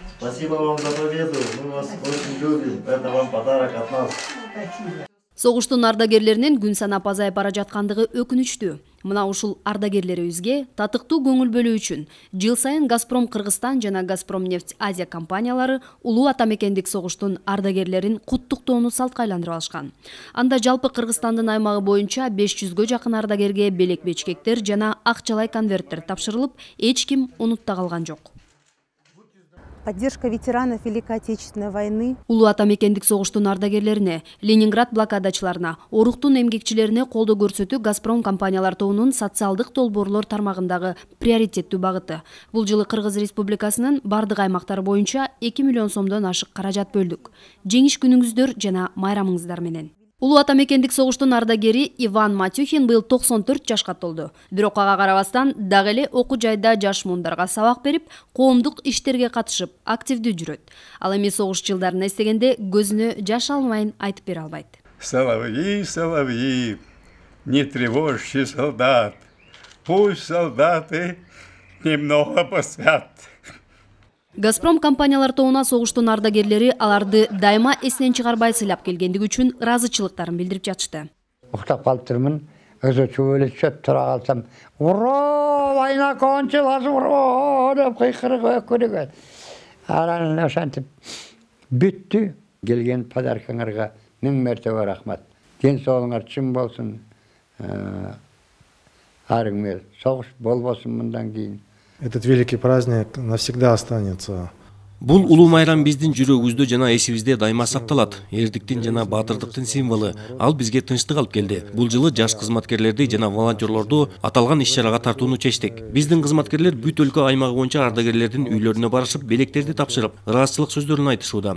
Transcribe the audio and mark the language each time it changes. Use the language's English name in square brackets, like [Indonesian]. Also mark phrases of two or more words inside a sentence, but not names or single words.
[Russian] Спасибо вам за победу. Мы вас очень любим. Это вам подарок от нас. [Kyrgyz] Согуштун ардагерлеринин күн санап азайып бара жаткандыгы өкүнүчтүү. Мына ушул ардагерлерибизге татыктуу көңүл бөлүү үчүн жыл сайын Газпром Кыргызстан жана Газпром нефть Азия компаниялары улуу ата мекендик согуштун ардагерлерин куттуктоону салтка айландырып алышкан. Анда жалпы Кыргызстандын аймагы боюнча 500гө жакын ардагерге белек бечкектер жана акчалай конверттер тапшырылып, эч ким унутта калган жок. [Russian] Поддержка ветеранов Великой Отечественной войны. [Kyrgyz] Улуу ата мекендик согуштун ардагерлерине, Ленинград блокадачыларына, оруктун эмгекчилерине колдоо көрсөтүү Газпром компаниялар тобунун социалдык долбоорлор тармагындагы приоритеттүү багыты. Бул жылы Кыргыз Республикасынын бардык аймактары боюнча 2 миллион сомдон ашык каражат бөлдүк. Жеңиш күнүңүздөр жана майрамыңыздар менен. Улуу ата мекендик согуштун ардагери Иван Матюхин быйыл 94 жашка толду. Бирок ага карабастан дагы эле окуу жайда жаш муундарга сабак берип, коомдук иштерге катышып, активдүү жүрөт. Ал эми согуш жылдарын эстегенде көзүнө жаш алмайын айтып бере албайт. [Russian] Соловьи, соловьи, не тревожьте солдат, пусть солдаты немного поспят. [Kyrgyz] Газпром компаниялар тобуна согуштун ардагерлери аларды дайыма эсинен чыгарбай сыйлап келгендиги үчүн ыраазычылыктарын билдирип жатышты. Уктап калыптырмын, өзөчө эле чөп тура калсам, [Russian] «Ура! Война кончилась, ура!» [Kyrgyz] деп кыйкырып өкүрүгө. Анан ошентип бүттү. Келген подаркаңарга миң мертебе рахмат. Ден соолуңар чын болсун. Арыңмел, согуш болбосун мындан кийин. [Russian] Этот великий праздник навсегда останется. [Kyrgyz] Бул улуу майрам биздин жүрөгүбүздө жана эсибизде дайыма сакталат. Эрдиктин жана баатырдыктын символу. Ал бизге тынчтык алып келди. Бул жылы жаш кызматкерлерди жана волонтерлорду аталган иш-чарага тартууну чечтик. Биздин кызматкерлер бүт өлкө аймагы боюнча ардагерлердин үйлөрүнө барышып, белектерди тапшырып, ыраазычылык сөздөрүн айтышууда.